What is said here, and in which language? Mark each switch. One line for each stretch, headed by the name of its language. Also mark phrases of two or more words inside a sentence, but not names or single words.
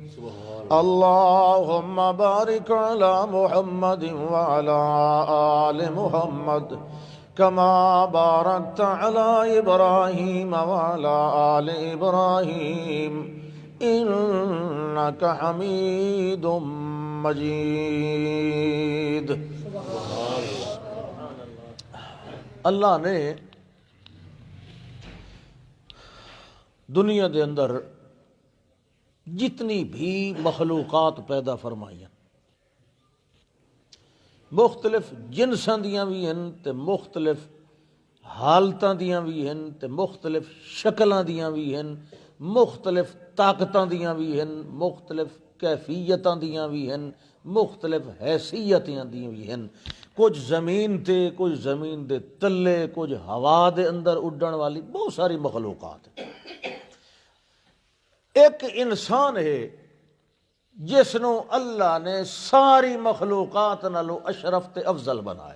Arabic: اللهم بارك على محمد وعلى آل محمد كما باركت على إبراهيم وعلى آل إبراهيم إنك حميد مجيد.
Punjabi: اللہ نے دنیا دے اندر جتنی بھی مخلوقات پیدا فرمائیاں مختلف جنساں دیاں بھی ہیں تے مختلف حالتاں دیاں بھی ہیں تے مختلف شکلاں دیاں بھی ہیں مختلف طاقتاں دیاں بھی ہیں مختلف کیفیتاں دیاں بھی ہیں مختلف حیثیتاں دیاں بھی ہیں. کچھ زمین تے کچھ زمین دے تلے کچھ ہوا دے اندر اڈن والی بہت ساری مخلوقات ہیں. ایک انسان ہے جس نو اللہ نے ساری مخلوقات نالو اشرف تے افضل بنایا.